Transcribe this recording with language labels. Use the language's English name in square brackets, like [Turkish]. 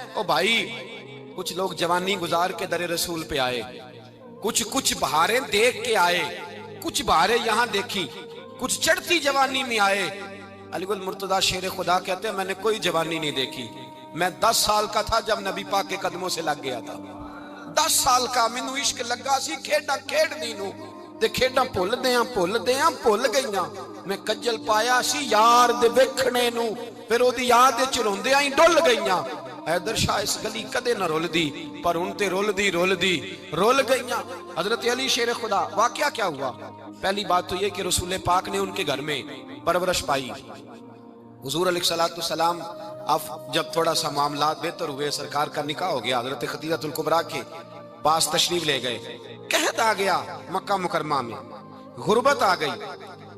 [Urdu] او بھائی کچھ لوگ جوانی گزار کے در رسول پہ آئے، کچھ بہاریں دیکھ کے آئے، کچھ بہاریں یہاں دیکھی، کچھ چڑھتی جوانی میں آئے. علی گل مرتضیٰ شیر خدا کہتے ہیں میں نے کوئی جوانی نہیں دیکھی. میں 10 سال کا تھا جب نبی پاک کے قدموں سے لگ گیا تھا. [Punjabi] 10 سال کا مینوں عشق لگا سی، کھیڈاں کھیڈ دی نوں تے کھیڈاں بھول گئیاں. میں کجل پایا سی یار دے ویکھنے نوں، پھر او دی یاد وچ روندیاں ہی ڈل گئیاں. حیدر شاہ اس گلی کدے نہ رول دی پر ان تے رول دی گئیاں. [Urdu] حضرت علی شیر خدا. واقعہ کیا ہوا؟ پہلی بات تو یہ کہ رسول پاک نے ان کے گھر میں پرورش پائی. حضور علیہ السلام اب جب تھوڑا سا معاملات بہتر ہوئے، سرکار کا نکاح ہو گیا، حضرت خدیجہ الکبریٰ کے پاس تشریف لے گئے. قحط آ گیا مکہ مکرمہ میں، غربت آ گئی.